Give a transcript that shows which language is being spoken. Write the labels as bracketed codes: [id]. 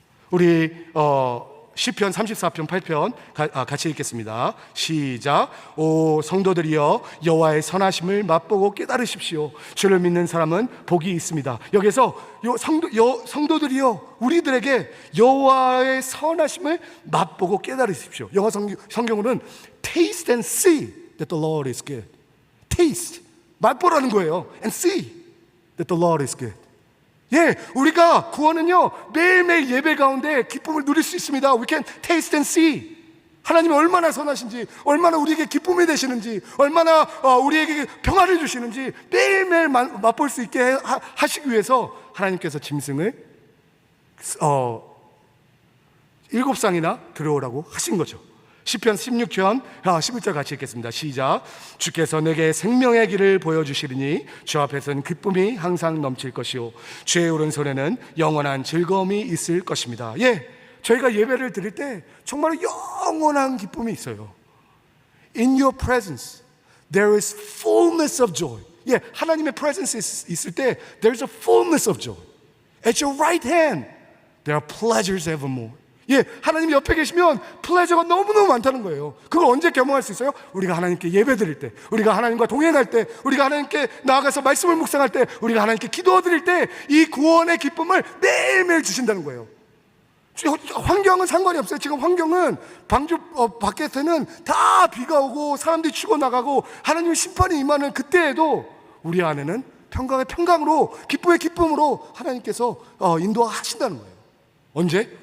[ko] 우리 시편 34편 8편 같이 읽겠습니다. 시작. 오 성도들이여, 여호와의 선하심을 맛보고 깨달으십시오. 주를 믿는 사람은 복이 있습니다. 여기서 성도들이여, 우리들에게 여호와의 선하심을 맛보고 깨달으십시오. 영어 성경으로는 [en] taste and see that the Lord is good. taste, [ko] 맛보라는 거예요. [en] And see that the Lord is good. [ko] 예, 우리가 구원은요 매일매일 예배 가운데 기쁨을 누릴 수 있습니다. [en] We can taste and see. [ko] 하나님이 얼마나 선하신지, 얼마나 우리에게 기쁨이 되시는지, 얼마나 우리에게 평화를 주시는지 매일매일 맛볼 수 있게 하시기 위해서 하나님께서 짐승을 7쌍이나 들어오라고 하신 거죠. 시편 16편 11절 같이 읽겠습니다. 시작. 주께서 내게 생명의 길을 보여주시리니 주 앞에서는 기쁨이 항상 넘칠 것이요 주의 오른손에는 영원한 즐거움이 있을 것입니다. 예, 저희가 예배를 드릴 때 정말 영원한 기쁨이 있어요. [en] In your presence there is fullness of joy. [ko] 예, 하나님의 [en] presence [ko] 있을 때 [en] there is a fullness of joy. At your right hand there are pleasures evermore. [ko] 예, 하나님 옆에 계시면 플레저가 너무너무 많다는 거예요. 그걸 언제 경험할 수 있어요? 우리가 하나님께 예배 드릴 때, 우리가 하나님과 동행할 때, 우리가 하나님께 나아가서 말씀을 묵상할 때, 우리가 하나님께 기도 드릴 때 이 구원의 기쁨을 매일매일 주신다는 거예요. 환경은 상관이 없어요. 지금 환경은 방주 밖에서는 다 비가 오고 사람들이 죽어나가고 하나님의 심판이 임하는 그때에도 우리 안에는 평강의 평강으로, 기쁨의 기쁨으로 하나님께서 인도하신다는 거예요. 언제?